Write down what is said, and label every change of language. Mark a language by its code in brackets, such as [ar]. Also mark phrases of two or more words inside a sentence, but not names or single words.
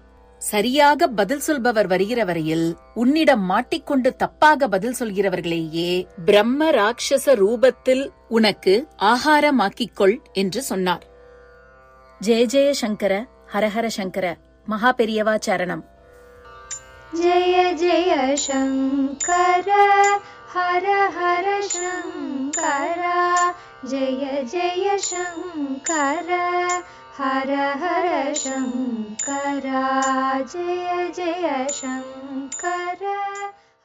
[ta] சரியாக பதில் சொல்பவர் வருகிற வரையில் உன்னிடம் மாட்டிக்கொண்டு தப்பாக பதில் சொல்கிறவர்களையே பிரம்ம ராட்சச ரூபத்தில் உனக்கு ஆகாரமாக்கிக்கொள் என்று சொன்னார். [sa] जय जय शङ्कर, हरहर शङ्कर. [ta] மகா பெரியவா சரணம். [sa] जय जय शंकर हर हर शंकर जय जय शंकर हर हर शंकर जय जय शंकर।